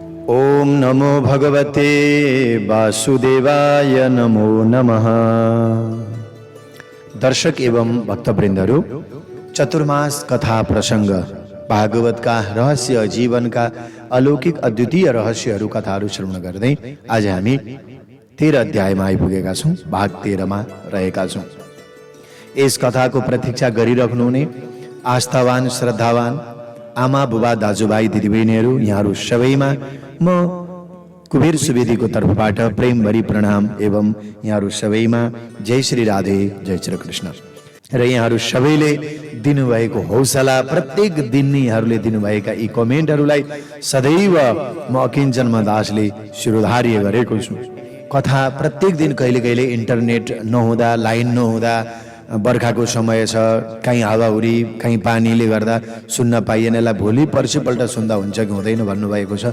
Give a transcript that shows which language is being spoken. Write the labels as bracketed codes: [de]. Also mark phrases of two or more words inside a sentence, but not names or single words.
[sa] ओम नमो भगवते वासुदेवाय नमो नमः। [ne] दर्शक एवं भक्तवृन्दहरू, चतुर्मास कथा प्रसंग [hi] भागवत का रहस्य, जीवन का अलौकिक अद्वितीय [ne] रहस्यहरू कथाहरू श्रवण गर्दै आज हामी 13 अध्यायमा आइपुगेका छौं। भाग 13 मा रहेका छौं। यस कथाको प्रतीक्षा गरिराख्नुहुने आस्थावान, श्रद्धावान आमा, बुबा, दाजुभाइ, दिदीबहिनीहरू, यहाँहरू सबैमा म कुबेर सुवेदीको तर्फबाट प्रेमभरी प्रणाम एवं यहाँहरू सबैमा [hi] जय श्री राधे, जय श्री कृष्ण। [ne] र यहाँहरू सबैले दिनुभएको हौसला, प्रत्येक दिन नै यहाँहरूले दिनुभएका यी कमेन्टहरूलाई सदैव म अकिञ्चन दासले शिरोधार्य गरेको छु। कथा प्रत्येक दिन कहिले कहिले इन्टरनेट नहुँदा, लाइन नहुँदा, बर्खाको समय छ, कहीँ हावाहुरी, कहीँ पानीले गर्दा सुन्न पाइएन, यसलाई भोलि पर्सिपल्ट सुन्दा हुन्छ कि हुँदैन भन्नुभएको छ।